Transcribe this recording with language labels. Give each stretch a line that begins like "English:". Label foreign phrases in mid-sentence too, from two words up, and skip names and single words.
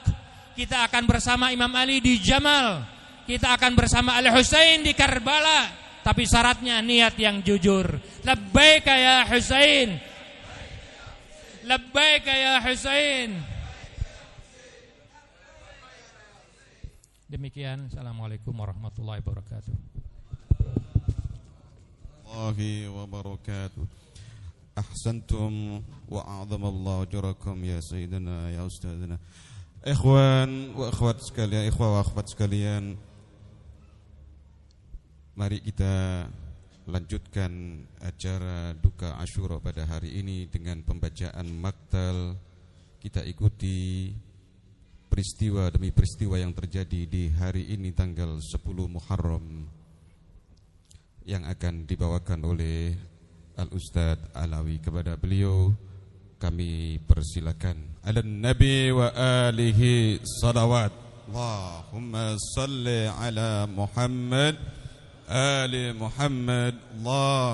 Indonesian: Kita akan bersama Imam Ali di Jamal. Kita akan bersama Al-Husain di Karbala. Tapi syaratnya niat yang jujur.
Arabic: لبيك يا حسين، لبيك يا حسين.
Indonesian: Demikian.
Arabic: السلام عليكم ورحمة الله وبركاته. Wabarakatuh. أحسنتم وعظم الله أجوركم يا سيدنا يا أستاذنا. Ikhwan wa akhwat
Indonesian: sekalian,
Arabic: ikhwah wa akhwat
Indonesian: sekalian, mari kita lanjutkan acara duka Asyura pada hari ini dengan pembacaan maktal. Kita ikuti peristiwa demi peristiwa yang terjadi di hari ini tanggal 10 Muharram yang akan dibawakan oleh Al-Ustadz Alawi. Kepada beliau kami persilakan.
Arabic: على النبي وآله صلوات. اللهم صل على محمد آل محمد. Allah